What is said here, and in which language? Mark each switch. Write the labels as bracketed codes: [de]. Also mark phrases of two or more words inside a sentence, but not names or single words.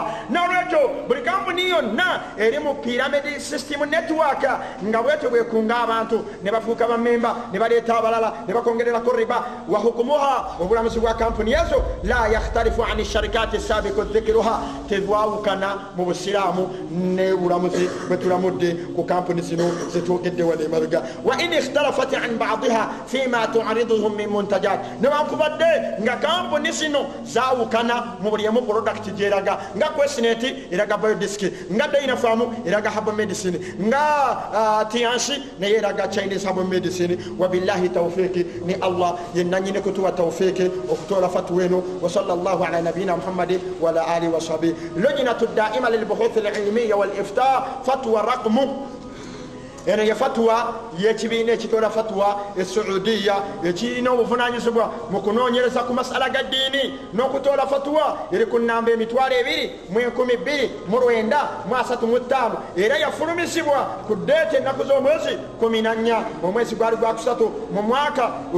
[lg] nolwekyo buli company yonna eri mu [en] pyramid system network [lg] nga bwetyo bwekunga abantu ne bafuuka bamemba ne baleeta abalala ne bakongererako riba [ar] وحكمها [lg] obulamuzi bwa kampuni ezo [ar] لا يختلف عن الشركات السابق ذكرها [lg] tebwawukana mu busiraamu ne bulamuzi bwe tulamudde ku kampuni zino zetwogedde wano emabega [ar] وإن اختلفت عن بعضها فيما تعرضه من منتجات [lg] newankubadde nga kampuni zino zaawukana mu buli emu product gyeraga nga Questnet eraga biodisk nga Dynafarm eraga [en] herbal medicine [lg] nga Tianchi naye eraga [en] Chinese herbal medicine [lg] wabillahi tawfiki ni Allah yenanyine kutuwa tawfiki okutola fatwa eno [ar] وصلى الله على نبينا محمد و على آله وصحبه اللجنة الدائمة للبحوث العلمية والإفتاء فتوى رقم [lg] eno ye fatwa yekibiina ekitola fatwa esaudiya ekirina obuvunanyizibwa mu kunoonyereza ku masala ga ddiini n'okutola fatwa eri ku nnamba 22,135 era yafulumizibwa ku deeti ennaku z'omwezi 14 omwezi gwali gwa kusatu mu mwaka